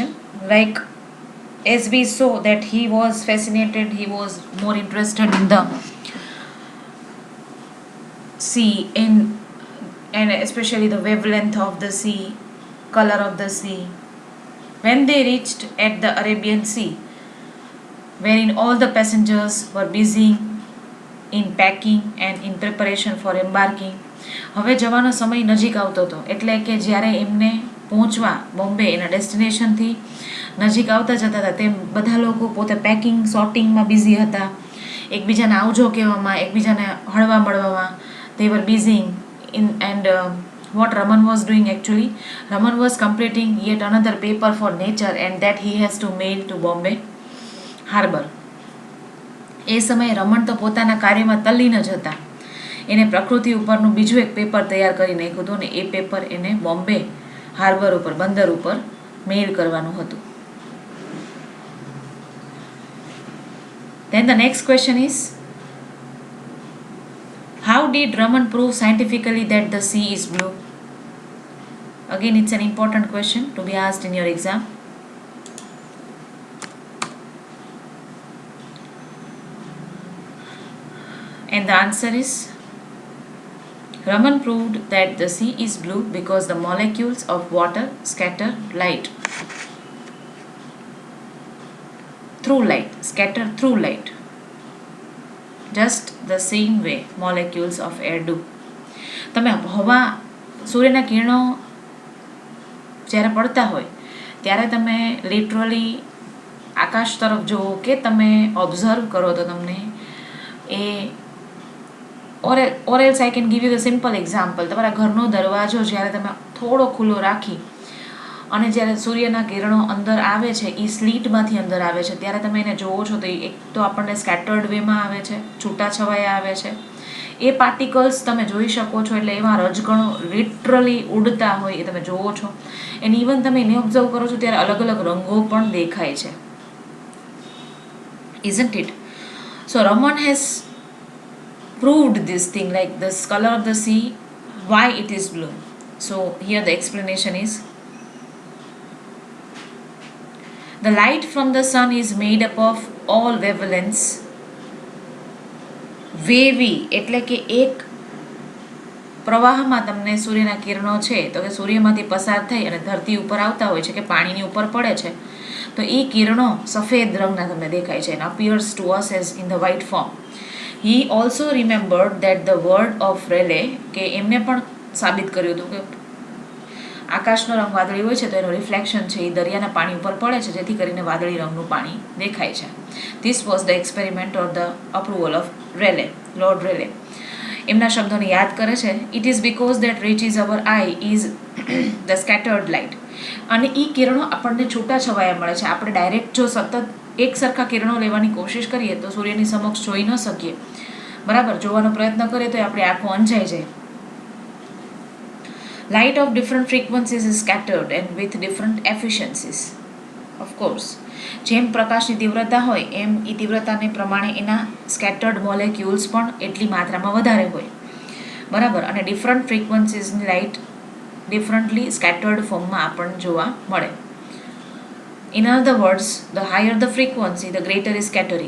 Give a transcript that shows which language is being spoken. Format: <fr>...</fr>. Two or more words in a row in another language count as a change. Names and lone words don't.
<en>Like, as we saw that he was fascinated, he was more interested in the sea, and especially the wavelength of the sea, color of the sea. When they reached at the Arabian Sea, wherein all the passengers were busy in packing and in preparation for embarking.</en> <gu>હવે જવાનો સમય નજીક આવતો હતો, એટલે કે જ્યારે એમને પહોંચવા બોમ્બે એના ડેસ્ટિનેશનથી નજીક આવતા જતા હતા તેમ બધા લોકો પોતે</gu> <en>packing sortingમાં busy</en> <gu>હતા, એકબીજાને આવજો કહેવામાં, એકબીજાને હળવા મળવામાં.</gu> <en>they were busy in and what Raman was doing actually, Raman was completing yet another paper for nature and that he has to mail to Bombay Harbour.</en> <gu>એ સમયે રમણ તો પોતાના કાર્યમાં તલ્લીન જ હતા. એને પ્રકૃતિ ઉપરનું બીજું એક પેપર તૈયાર કરી નાખ્યું હતું ને એ પેપર એને બોમ્બે હાર્બર ઉપર, બંદર ઉપર મેઇલ કરવાનું હતું.</gu> <en>Then the next question is, how did Raman prove scientifically that the sea is blue? Again, it's an important question to be asked in your exam. And the answer is, Raman proved that the sea is blue because the molecules of water scatter light through light, just the same way molecules of air do.</en> <gu>તમે હવા, સૂર્યના કિરણો જ્યારે પડતા હોય ત્યારે તમે લિટરલી આકાશ તરફ જુઓ કે તમે ઓબ્ઝર્વ કરો તો તમને એ</gu> <en>or else I can give you the simple example.</en> <gu>તમારા ઘરનો દરવાજો જ્યારે તમે થોડો ખુલ્લો રાખી અને જ્યારે સૂર્યના કિરણો અંદર આવે છે, એ સ્લીટમાંથી અંદર આવે છે, ત્યારે તમે એને જોવો છો તો એક તો આપણને</gu> <en>scattered wayમાં</en> <gu>આવે છે, છૂટાછવાયા આવે છે. એ પાર્ટિકલ્સ તમે જોઈ શકો છો, એટલે એવા રજકણો લિટરલી ઉડતા હોય એ તમે જોવો છો.</gu> <en>and even</en> <gu>તમે એને ઓબ્ઝર્વ કરો છો ત્યારે અલગ અલગ રંગો પણ દેખાય છે.</gu> <en>Isn't it? So Raman has proved this thing, like this color of the sea, why it is blue. So here the explanation is, the light from the sun is made up of all wavelengths.</en> <gu>Wavy એટલે કે એક પ્રવાહમાં તમને સૂર્યના કિરણો છે તો કે સૂર્યમાંથી પસાર થઈ અને ધરતી ઉપર આવતા હોય છે કે પાણીની ઉપર પડે છે, તો એ કિરણો સફેદ રંગના તમને દેખાય છે,</gu> <en>and appears to us as in the white form. He also remembered that the word of Rayleigh,</en> <gu>કે એમને પણ સાબિત કર્યું હતું કે આકાશનો રંગ વાદળી હોય છે તો એનું રિફ્લેક્શન છે એ દરિયાના પાણી ઉપર પડે છે, જેથી કરીને વાદળી રંગનું પાણી દેખાય છે.</gu> <en>This was the experiment or the approval of Rayleigh, Lord Rayleigh.</en> <gu>એમના શબ્દોને યાદ કરે છે.</gu> <en>It is because that reaches our eye is the scattered light.</en> <gu>અને એ કિરણો આપણને છૂટાછવાયા મળે છે. આપણે ડાયરેક્ટ જો સતત એક સરખા કિરણો લેવાની કોશિશ કરીએ તો સૂર્યની સમક્ષ જોઈ ન શકીએ, બરાબર. જોવાનો પ્રયત્ન કરીએ તો આપણી આંખો અંજાઈ જાય.</gu> <en>Light of different frequencies is scattered and with different efficiencies. Of course.</en> <gu>જેમ પ્રકાશની તીવ્રતા હોય એમ એ તીવ્રતાને પ્રમાણે એના</gu> <en>scattered molecules</en> <gu>પણ એટલી માત્રામાં વધારે હોય, બરાબર. અને</gu> <en>different frequenciesની light differently scattered formમાં</en> <gu>આપણને જોવા મળે.</gu> <en>In other words, the higher the frequency the greater is scattering.</en>